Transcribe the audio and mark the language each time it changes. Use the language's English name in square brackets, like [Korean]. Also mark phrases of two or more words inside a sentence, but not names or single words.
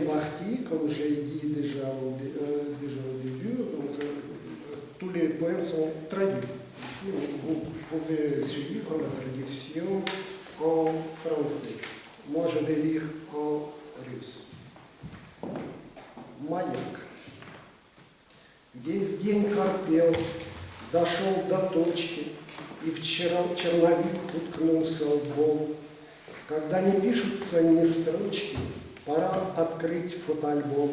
[French] partie, comme j'ai dit déjà au début, donc, tous les poèmes sont traduits. Ici, vous pouvez suivre la traduction en français. Moi, je vais lire en russe. [Russian] Маяк. Весь день корпел, дошел до точки, и вчера черновик уткнулся лбом. Когда не пишутся ни строчки, пора открыть фотоальбом.